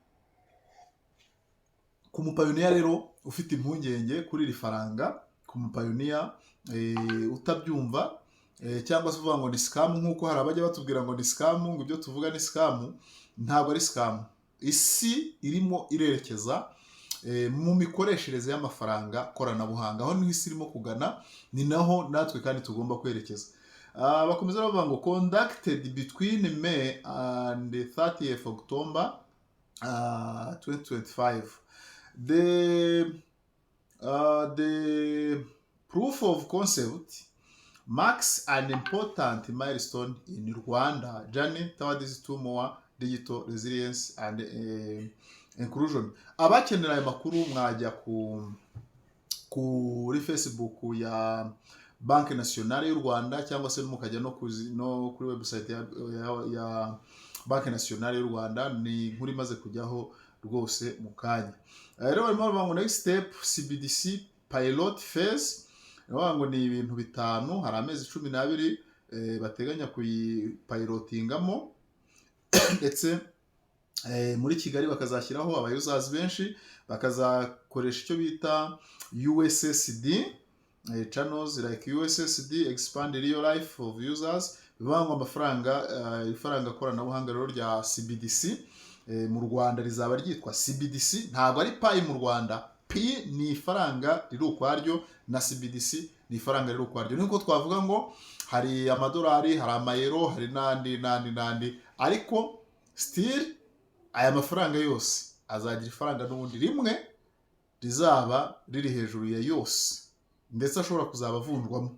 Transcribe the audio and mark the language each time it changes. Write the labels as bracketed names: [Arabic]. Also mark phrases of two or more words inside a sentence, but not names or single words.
[Kinyarwanda] Ku mupayoniya rero ufite impungenge kuri iri faranga, ku mupayoniya utabyumva cyangwa se uvuga ngo ni scam, nk'uko hari abajya batubwira ngo ni scam, ngo ibyo tuvuga ni scam, ntabwo ari scam. Isi irimo irerekeza mu mikoreshereze y'amafaranga koranabuhanga, aho niho isi irimo kugana, ni naho natwe kandi tugomba kwerekeza. Bakomeza bavuga ngo [English] conducted between May and 30th October 2025. The proof of concept marks an important milestone in Rwanda journey towards to more digital resilience and inclusion. [Kinyarwanda] Abakenera aya makuru mwajya kuri Facebook ya Banki Nationale y'u Rwanda, cyangwa se mukajya no kuri website ya Banki Nationale y'u Rwanda. Ni inkuru imaze kujyaho rwose mu kanya. Rero barimo bavuga ngo [English] next step CBDC pilot phase, [Kinyarwanda] ngo ni ibintu 5, hari amezi 12 bateganya kuyipilotingamo ndetse muri Kigali bakazashyiraho abayuzazi benshi, bakazakoresha icyo bita [English] USSD channels like USSD expand real life of users. [Kinyarwanda] Bivuga ngo ifaranga koranabuhanga rero rya CBDC mu Rwanda rizaba ryitwa CBDC, ntabwo ari payi mu Rwanda. P ni ifaranga riri ukwaryo na CBDC ni ifaranga riri ukwaryo. Niko twavuga ngo hari amadolari, hari amayero, hari nandi, ariko still aya mafaranga yose azagira ifaranga n'ubundi rimwe rizaba riri hejuru ya yose, ndetse ashobora kuzaba avunjwamo.